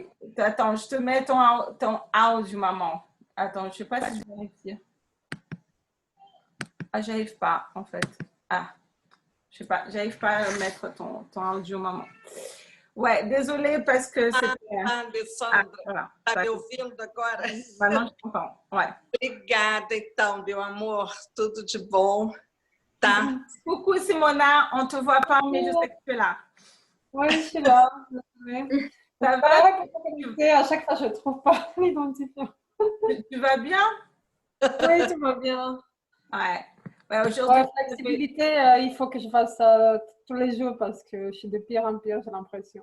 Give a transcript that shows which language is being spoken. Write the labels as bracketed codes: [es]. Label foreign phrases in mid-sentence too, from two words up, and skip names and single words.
[fr] Attends, je te mets ton audio, maman. Attends, je sais pas si je vais réussir. Ah, j'arrive pas, en fait. Ah, je sais pas, j'arrive pas à mettre ton audio, maman. Ouais, désolée parce que c'était... Alessandra, voilà. [pt] tá me ouvindo agora? [fr] Maintenant, je t'entends, ouais. [pt] Obrigada, então, meu amor. Tudo de bom, tá? [fr] Coucou, Simona. On te voit pas, mais je sais que tu es là. Oui, je suis là. Ça va? À chaque fois, je ne trouve pas l'identifiant. Tu vas bien? Oui, tout va bien. Ouais. Ouais, aujourd'hui, flexibilité, il faut que je fasse ça tous les jours parce que je suis de pire en pire, j'ai l'impression.